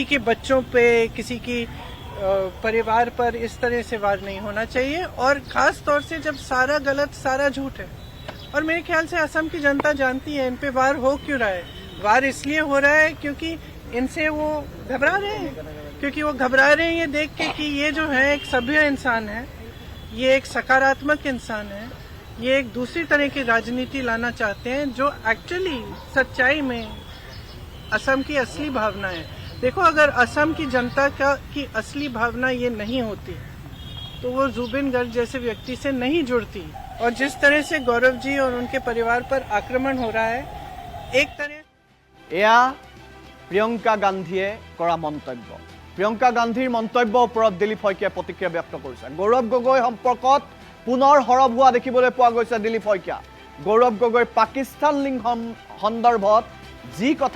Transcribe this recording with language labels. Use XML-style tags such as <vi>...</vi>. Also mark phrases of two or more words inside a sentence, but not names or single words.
<hi>के बच्चों पे किसी की परिवार पर इस तरह से वार नहीं होना चाहिए और खास तौर से जब सारा गलत सारा झूठ है और मेरे ख्याल से असम की जनता जानती है इन पे वार हो क्यों रहा है वार इसलिए हो रहा है क्योंकि इनसे वो घबरा रहे हैं क्योंकि वो घबरा रहे हैं ये देख के कि ये जो है एक सभ्य इंसान है ये एक सकारात्मक इंसान है ये एक दूसरी तरह की राजनीति लाना चाहते हैं जो एक्चुअली सच्चाई में असम की असली भावना है देखो अगर असम की जनता की असली भावना ये नहीं होती तो वो जुबिन गर्ग जैसे व्यक्ति से नहीं जुड़ती और जिस तरह से गौरव जी और उनके परिवार पर आक्रमण हो रहा है एक तरह</hi> <as>এয়া প্ৰিয়ংকা গান্ধীয়ে কৰা মন্তব্য প্ৰিয়ংকা গান্ধীৰ মন্তব্যৰ ওপৰত দিলীপ শইকীয়াই প্ৰতিক্ৰিয়া ব্যক্ত কৰিছে গৌৰৱ গগৈ সম্পৰ্কত পুনৰ হৰব হোৱা দেখিবলৈ পোৱা গৈছে দিলীপ শইকীয়া গৌৰৱ গগৈ পাকিস্তান লিংক সন্দৰ্ভত যি কথা</as>